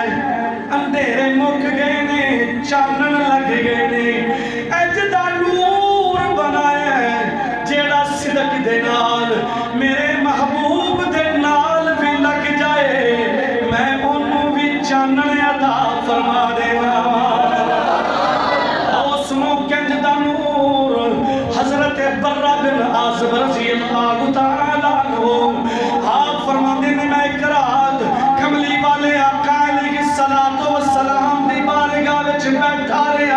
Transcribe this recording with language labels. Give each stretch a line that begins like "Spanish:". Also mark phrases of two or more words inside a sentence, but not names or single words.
Punjabi: اندھیرے مک گئے نے چانن لگ گئے نے، اجدا نور بنایا جیڑا صدق دے نال میرے محبوب دے نال بھی لگ جائے، میں انہوں بھی چانن عطا فرما دینا۔ اوسنو کنج دا نور حضرت برہ بن عازب
Arabic: رضی اللہ تعالیٰ
Punjabi: آپ فرماتے ہیں میں ایک رات کملی والے آقا
Arabic: علیہ السلام
Punjabi: دی بارگاہ وچ بیٹھا